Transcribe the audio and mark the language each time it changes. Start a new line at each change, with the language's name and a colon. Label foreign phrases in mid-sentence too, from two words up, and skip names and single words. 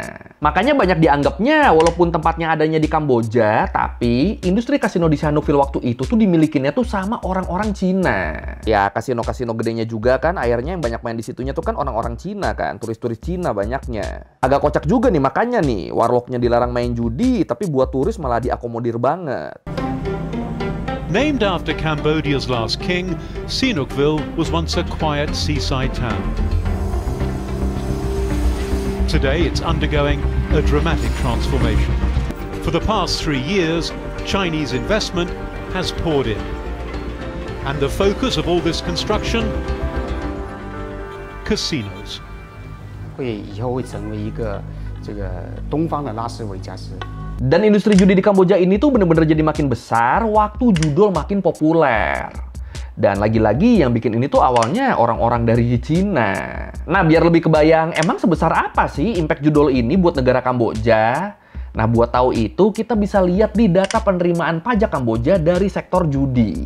Indonesian: Makanya banyak dianggapnya walaupun tempatnya adanya di Kamboja, tapi industri kasino di Sihanoukville waktu itu tuh dimilikinya tuh sama orang-orang Cina. Ya kasino-kasino gedenya juga kan, akhirnya yang banyak main di situnya tuh kan orang-orang Cina kan, turis-turis Cina banyaknya. Agak kocak juga nih, makanya nih warlocknya dilarang main judi, tapi buat turis malah diakomodir banget.
English: Named after Cambodia's last king, Sihanoukville was once a quiet seaside town. Today it's undergoing a dramatic transformation. For the past 3 years, Chinese investment has poured in. And the focus of all this construction? Casinos.
Chinese: 以后会成为一个东方的拉斯维加斯。
Indonesian: Dan industri judi di Kamboja ini tuh bener-bener jadi makin besar waktu judol makin populer. Dan lagi-lagi yang bikin ini tuh awalnya orang-orang dari Cina. Nah, biar lebih kebayang, emang sebesar apa sih impact judol ini buat negara Kamboja? Nah, buat tahu itu, kita bisa lihat di data penerimaan pajak Kamboja dari sektor judi.